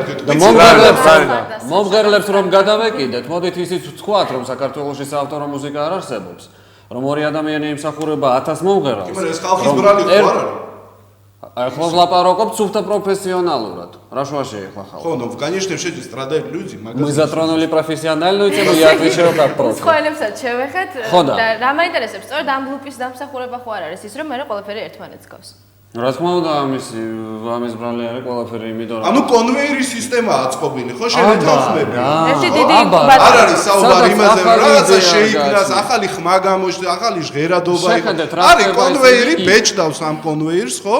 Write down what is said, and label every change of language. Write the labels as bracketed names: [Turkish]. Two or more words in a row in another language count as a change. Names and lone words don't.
[Georgian] მომღერლებს რომ გადავეკიდეთ მოდით ისიც ვთქვათ რომ საქართველოში საავტორო მუსიკა არ არსებობს რომ ორი ადამიანი იმსახურება 1000 მომღერალს კი მაგრამ ეს ხალხის ბრალი ხო არ არის ახლა ვლაპარაკობ სუფთა პროფესიონალურად. რა შუაში ახლა ხალხი? ხო, [Russian] ну, конечно, все эти страдают люди, Мы затронули профессиональную тему, я отвечаю как профи. [Georgian] Სხვაელებსაც შევეხეთ და რა მაინტერესებს, სწორედ ამ ლუპის დამსახურება ხო არ არის ის, რომ მე ყველაფერი ერთმანეთს გავს. რა თქმა უნდა, ამის ბრალი არის ყველაფერი, იმიტომ რომ ანუ კონვეიერის სისტემაა აწყობილი, ხო, შევეთანხმები. ერთი დიდი არ არის საუბარი იმაზე, რომ რაღაცა შეიქმნას, ახალი ხმა გამოჩნდა, ახალი ჟღერადობა არის კონვეიერი, ბეჭდავს ამ კონვეიერს, ხო?